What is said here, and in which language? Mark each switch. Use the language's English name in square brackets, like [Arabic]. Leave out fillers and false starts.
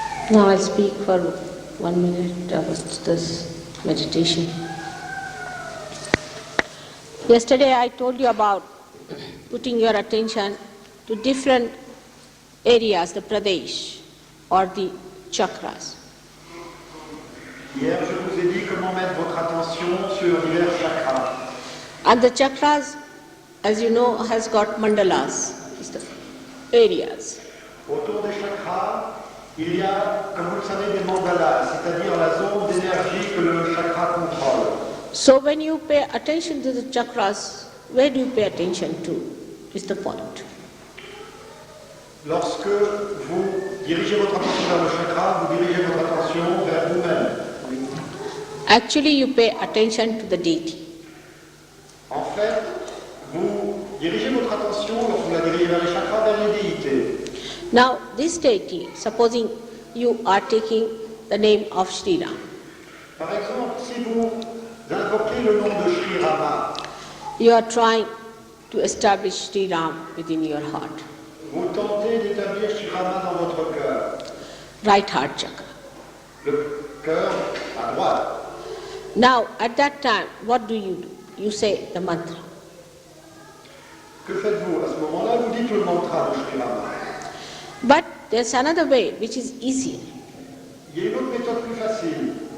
[English] Now I'll speak for 1 minute about this meditation. Yesterday I told you about putting your attention to different areas, the pradesh or the chakras. [French] Hier, je vous ai dit comment mettre votre attention sur divers chakras. [English] And the chakras, as you know, has got mandalas, is the areas. [French] Autour des chakras, il y a, comme vous le savez, des mandalas, c'est-à-dire la zone d'énergie que le chakra contrôle. [English] So when you pay attention to the chakras, where do you pay attention to is the point. [French] Lorsque vous dirigez votre attention vers le chakra, vous dirigez votre attention vers vous-même. [English] Actually you pay attention to the deity. [French] En fait, vous dirigez votre attention, lorsque vous la dirigez vers les chakras, vers les déités. [English] Now this deity, supposing you are taking the name of Sri Ram. [French] Par exemple, si vous invoquez le nom de Sri Rama, [English] You are trying to establish Sri Ram within your heart. [French] vous tentez d'établir Sri Rama dans votre cœur. [English] Right heart chakra. [French] Le cœur à droite. [English] Now at that time, what do? You say the mantra. [French] Que faites-vous? À ce moment-là, vous dites le mantra de Sri Rama. [English] But there's another way which is easier. [French] Il y a une autre méthode plus facile.